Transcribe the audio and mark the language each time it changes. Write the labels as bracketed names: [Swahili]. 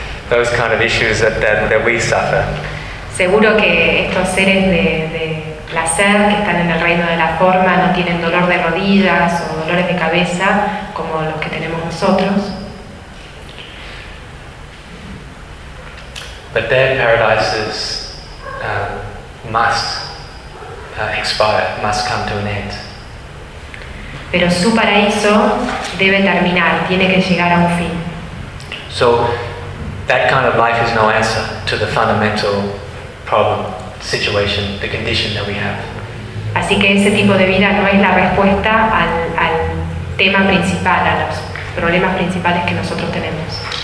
[English] Those kind of issues that we suffer. [Spanish] Seguro que estos seres de placer que están en el reino de la forma no tienen dolor de rodillas o dolores de cabeza como los que tenemos nosotros. [English] But their paradises must expire, must come to an end. [Spanish] Pero su paraíso debe terminar, tiene que llegar a un fin. [English] So, that kind of life is no answer to the fundamental problem, situation, the condition that we have. [Spanish] Así que ese tipo de vida no es la respuesta al tema principal, a los problemas principales que nosotros tenemos.